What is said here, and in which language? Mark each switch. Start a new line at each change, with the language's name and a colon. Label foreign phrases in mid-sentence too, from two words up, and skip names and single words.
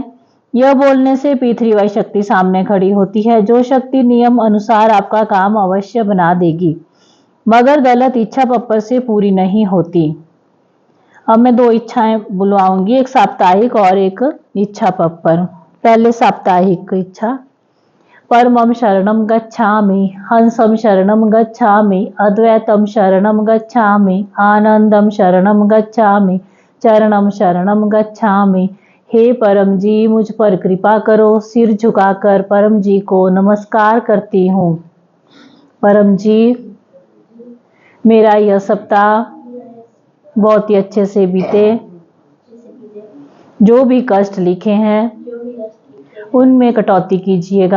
Hindi: यह बोलने से P3Y शक्ति सामने खड़ी होती है, जो शक्ति नियम अनुसार आपका काम अवश्य बना देगी। मगर गलत इच्छा पप्पर से पूरी नहीं होती। अब मैं 2 इच्छाएं बुलवाऊंगी, एक साप्ताहिक और एक इच्छा पप्पर। पहले साप्ताहिक इच्छा।
Sanskrit: परमं शरणं गच्छामि, हंसं शरणं गच्छामि, अद्वैतं शरणं गच्छामि, आनंदं शरणं गच्छामि, चरणं शरणं गच्छामि।
Hindi: हे परम जी, मुझ पर कृपा करो। सिर झुकाकर परम जी को नमस्कार करती हूँ। परम जी, मेरा यह सप्ताह बहुत ही अच्छे से बीते। जो भी कष्ट लिखे हैं उनमें कटौती कीजिएगा।